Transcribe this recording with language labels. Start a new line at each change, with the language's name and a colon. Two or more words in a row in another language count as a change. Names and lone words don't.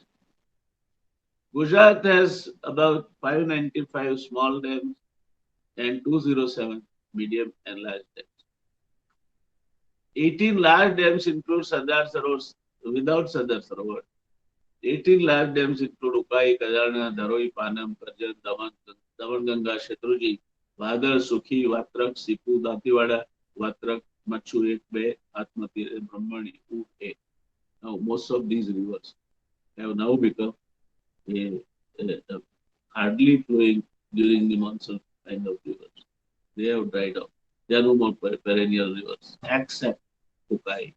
English: Gujarat has about 595 small dams, and 207 medium and large dams. 18 large dams include Sardar Sarovar without Sardar Sarovar. 18 large dams include Ukai, Kajarna, Dharoi, Panam, Karjan, Damanganga, Shatruji, Bhadar, Sukhi, Vatrak, Sipu, Datiwada, Vatrak, Machu, Ek, Be, Atmati, and Brahmani, U, A. Now, most of these rivers have now become a hardly flowing during the monsoon kind of rivers. They have dried up. They are no more perennial rivers, except Ukai.